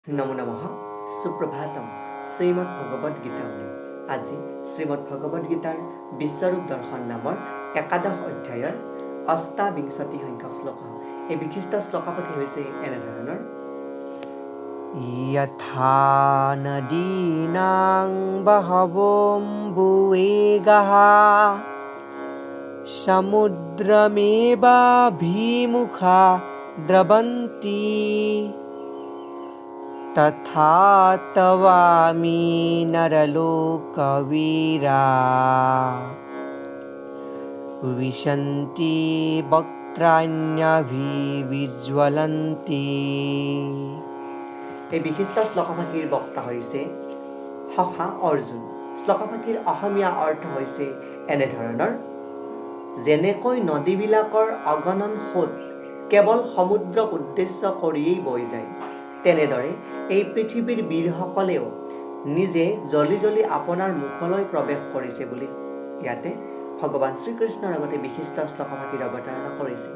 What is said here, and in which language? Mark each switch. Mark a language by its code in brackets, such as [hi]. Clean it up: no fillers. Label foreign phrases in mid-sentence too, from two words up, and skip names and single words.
[sa] নমো নমঃ সুপ্রভাতম শ্রীমদ্ ভগবদ গীতামৃত। [as] আজি শ্রীমদ্ ভগবদ গীতাৰ বিশ্বৰূপ দৰ্শন নামৰ একাদশ অধ্যায়ৰ অষ্টাবিংশতি সংখ্যক শ্লোক। এই বিশিষ্ট শ্লোকপাঠি হৈছে এনেধৰণৰ: [sa] यथा नदीनां बहवोऽम्बुवेगाः समुद्रमेवाभिमुखा द्रवन्ति तथा तवामि नरलोकवीरा विशन्ति वक्त्राण्यभिविज्वलन्ति। [as] এই বিশিষ্ট শ্লোকপাঠিৰ বক্তা হৈছে সখা অৰ্জুন। শ্লোকপাঠিৰ অসমীয়া অৰ্থ হৈছে এনেধৰণৰ: যেনেকৈ নদীবিলাকৰ অগণন সোঁত কেৱল সমুদ্ৰক উদ্দেশ্য কৰিয়েই বৈ যায়, তেনেদৰে এই পৃথিৱীৰ বীৰসকলেও নিজে জ্বলি জ্বলি আপোনাৰ মুখলৈ প্ৰৱেশ কৰিছে বুলি ইয়াতে ভগৱান শ্ৰীকৃষ্ণৰ আগতে বিশিষ্ট শ্লোকপাঠিৰ অৱতাৰণা কৰিছে।